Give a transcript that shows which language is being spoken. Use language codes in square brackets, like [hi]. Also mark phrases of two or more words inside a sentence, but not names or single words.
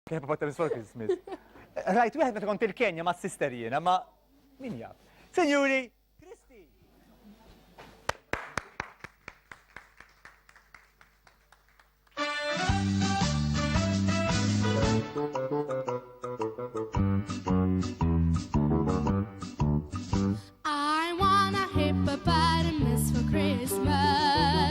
[en] Hippopotamus for Christmas. [mt] Rajt, wieħed meta kont il-Kenja ma' s-sister jiena, ma' min jaf. Senjuri, Kristi! [en] I want a hippopotamus for Christmas.